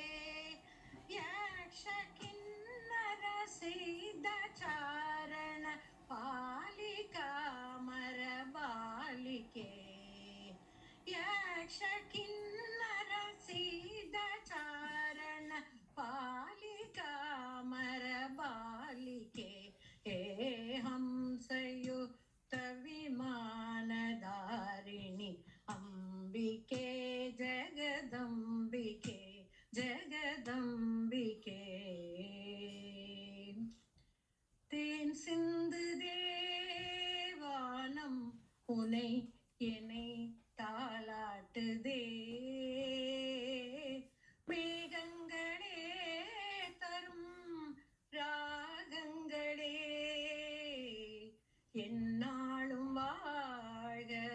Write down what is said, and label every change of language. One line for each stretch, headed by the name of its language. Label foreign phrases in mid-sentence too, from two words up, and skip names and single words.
Sanskrit: यक्ष किन्नर सिद्ध चारण पालिका मर बालिके यक्ष किन्नर सिद्ध चारण पालिका मर बालिके हे हम संयुक्त विमानधारिणी अंबिके जगदंबिके जगदंबिके
Tamil: தேன் சிந்து தேவானம் உனை என்னை தாலாட்டுதே மேகங்களே தரும் ராகங்களே என்னாலும் வாழ்க